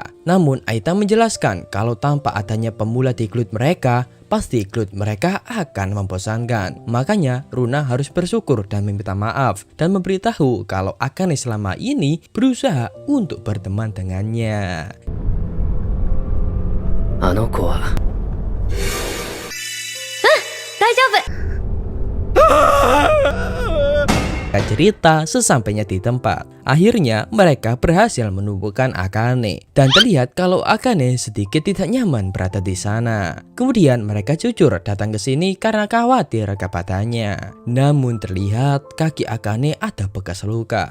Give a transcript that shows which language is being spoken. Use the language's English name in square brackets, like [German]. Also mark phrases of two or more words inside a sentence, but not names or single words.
[Indonesian] Namun Aita menjelaskan kalau tanpa adanya pemula di klub mereka, pasti klub mereka akan membosankan. Makanya Runa harus bersyukur dan meminta maaf dan memberitahu kalau Akane selama ini berusaha untuk berteman dengannya. [Japanese] あの子は大丈夫。 [Indonesian] Singkat cerita, sesampainya di tempat, akhirnya mereka berhasil menemukan Akane. Dan terlihat kalau Akane sedikit tidak nyaman berada di sana. Kemudian mereka jujur datang ke sini karena khawatir kepadanya. Namun terlihat kaki Akane ada bekas luka.